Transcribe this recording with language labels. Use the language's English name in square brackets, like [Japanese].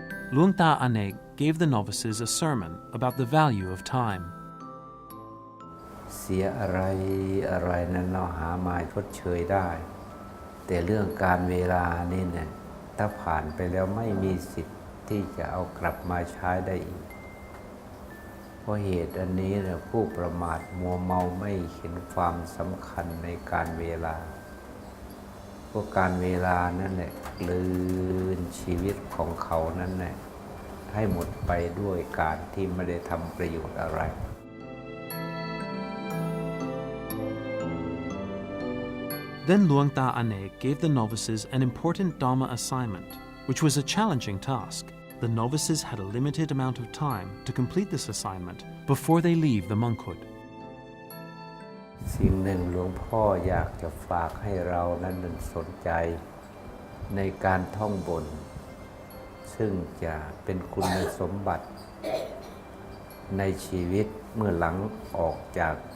[English] Luang Ta Anek gave the novices a sermon about the value of time. [Thai] เสียอะไรนั้นเราหามาชดเชยได้ แต่เรื่องการเวลานี่เนี่ยถ้าผ่านไปแล้วไม่มีสิทธิ์ที่จะเอากลับมาใช้ได้อีก เพราะเหตุอันนี้เนี่ยผู้ประมาทมัวเมาไม่เห็นความสำคัญในการเวลาเพราะการเวลานั่นแหละกลืนชีวิตของเขานั่นแหละให้หมดไปด้วยการที่ไม่ได้ทำประโยชน์อะไร [English] Then Luang Ta Anek gave the novices an important Dhamma assignment, which was a challenging task. The novices had a limited amount of time to complete this assignment before they leave the monkhood. [Thai] สิ่งหนึ่งหลวงพ่ออยากจะฝากให้เรานั้นสนใจในการท่องบนซึ่งจะเป็นคุณสมบัติในชีวิตเมื่อหลังออกจาก